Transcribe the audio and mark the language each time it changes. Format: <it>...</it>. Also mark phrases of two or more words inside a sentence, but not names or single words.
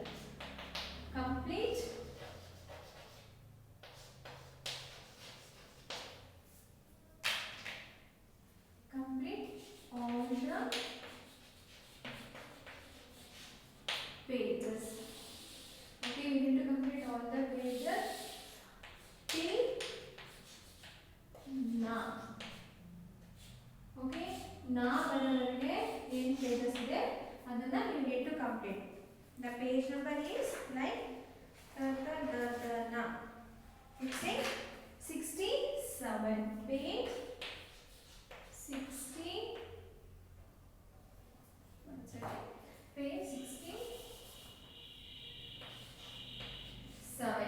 <en>Complete all the pages. Okay, we need to complete all the pages till na. Okay, na</en> <kn>ಬರೋವರೆಗೆ ಏನು pages ಇದೆ ಅದನ್ನ</kn> <en>you need to complete. The page number is like na. It's a 67. Page 60. One second. Page 67.</en>